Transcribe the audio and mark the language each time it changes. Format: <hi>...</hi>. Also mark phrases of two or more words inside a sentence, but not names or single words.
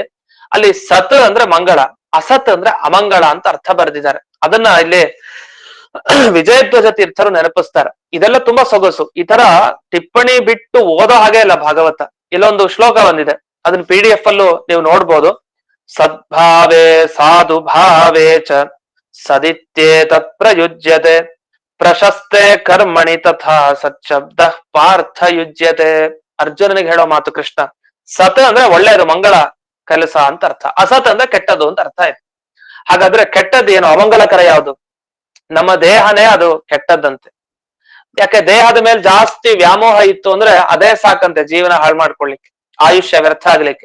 <kn>ಅಲ್ಲಿ ಸತ್ ಅಂದ್ರೆ ಮಂಗಳ, ಅಸತ್ ಅಂದ್ರೆ ಅಮಂಗಳ ಅಂತ ಅರ್ಥ ಬರೆದಿದ್ದಾರೆ. ಅದನ್ನ ಇಲ್ಲಿ ವಿಜಯಧ್ವಜ ತೀರ್ಥರು ನೆನಪಿಸ್ತಾರೆ. ಇದೆಲ್ಲ ತುಂಬಾ ಸೊಗಸು. ಈ ತರ ಟಿಪ್ಪಣಿ ಬಿಟ್ಟು ಓದೋ ಹಾಗೆ ಇಲ್ಲ ಭಾಗವತ. ಇಲ್ಲೊಂದು ಶ್ಲೋಕ ಬಂದಿದೆ, ಅದನ್ನ PDF ಅಲ್ಲೂ ನೀವು ನೋಡ್ಬೋದು.</kn> <sa>ಸದ್ಭಾವೇ ಸಾಧು ಭಾವೇ ಚ ಸದಿತ್ಯೇ ತತ್ ಪ್ರಯುಜ್ಯತೆ ಪ್ರಶಸ್ತೆ ಕರ್ಮಣಿ ತಥಾ ಸಚ್ಶಬ್ದ ಪಾರ್ಥ ಯುಜ್ಯತೆ.</sa> <kn>ಅರ್ಜುನನಿಗೆ ಹೇಳೋ ಮಾತು ಕೃಷ್ಣ. ಸತ್ ಅಂದ್ರೆ ಒಳ್ಳೆಯದು, ಮಂಗಳ ಕೆಲಸ ಅಂತ ಅರ್ಥ. ಅಸತ್ ಅಂದ್ರೆ ಕೆಟ್ಟದ್ದು ಅಂತ ಅರ್ಥ ಆಯ್ತು. ಹಾಗಾದ್ರೆ ಕೆಟ್ಟದ್ದು ಏನು, ಅಮಂಗಲಕರ ಯಾವುದು? ನಮ್ಮ ದೇಹನೇ ಅದು ಕೆಟ್ಟದ್ದಂತೆ. ಯಾಕೆ ದೇಹದ ಮೇಲೆ ಜಾಸ್ತಿ ವ್ಯಾಮೋಹ ಇತ್ತು ಅಂದ್ರೆ ಅದೇ ಸಾಕಂತೆ ಜೀವನ ಹಾಳು ಮಾಡ್ಕೊಳ್ಲಿಕ್ಕೆ, ಆಯುಷ್ಯ ವ್ಯರ್ಥ ಆಗ್ಲಿಕ್ಕೆ.</kn>